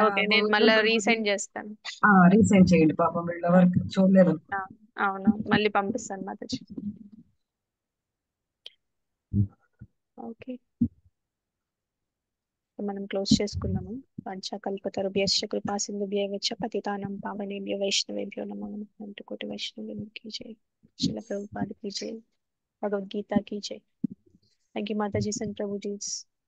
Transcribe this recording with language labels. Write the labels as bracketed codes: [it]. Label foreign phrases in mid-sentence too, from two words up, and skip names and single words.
[te] నేను మళ్ళీ రీసెండ్ చేస్తాను. రీసెండ్ చేయండి పాపం, వీళ్ళెవరికి చూడలేదు. అవును, మళ్ళీ పంపిస్తాను మాతాజీ. ఓకే, మనం క్లోజ్ చేసుకున్నాము. [sa] పంచకల్పతరుభ్యశ్చ కృపా సింధుభ్యశ్చ పతితానాం పావనేభ్యో వైష్ణవేభ్యో నమో నమః. కోటి వైష్ణవేభ్యో [hi] की जय, श्रील प्रभुपाद की जय, भगवद गीता की जय. [en] thank you [hi] माता जी, संत प्रभु जी.